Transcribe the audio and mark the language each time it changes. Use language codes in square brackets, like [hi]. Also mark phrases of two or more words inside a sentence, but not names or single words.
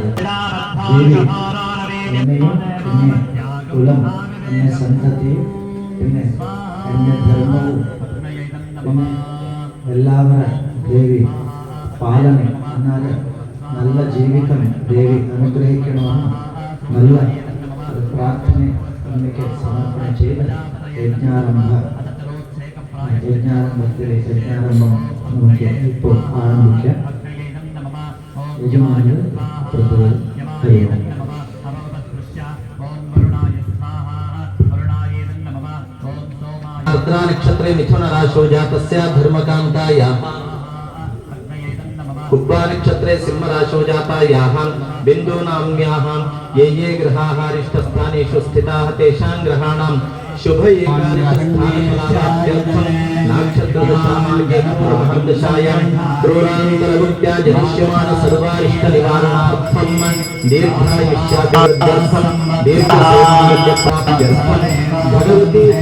[ml] ദേവി എന്നെയും പിന്നെ കുലം എന്നെ സന്തതിയും പിന്നെ എൻ്റെ ധർമ്മവും പിന്നെ എല്ലാവരും ദേവി പാലനെ എന്നാൽ നല്ല ജീവിതം ദേവി അനുഗ്രഹിക്കണമെന്ന് നല്ല ഒരു പ്രാർത്ഥന എനിക്ക് സമർപ്പണം ചെയ്ത് യജ്ഞാരംഭം നമുക്ക് ഇപ്പോൾ ആരംഭിക്കാം. യജമാനു പ്രഭു ഹരിയോം. [sa] नक्षत्रे मिथुन राशौ जातस्य धर्मकान्तायाः कुब्बा नक्षत्रे सिंह राशौ जातायाः बिन्दूनाम्याः ये ये ग्रहाः रिष्टस्थानेषु स्थिताः तेषां ग्रहाणां शुभ एकादशस्थानफलाप्त्यर्थं नक्षत्रदशामार्गे पूर्वदशायां क्रूरान्तरभुक्त्या जनिष्यमान सर्वारिष्टनिवारणार्थं दीर्घायुष्याभिवृद्ध्यर्थं दीर्घसेवाप्राप्त्यर्थं भगवती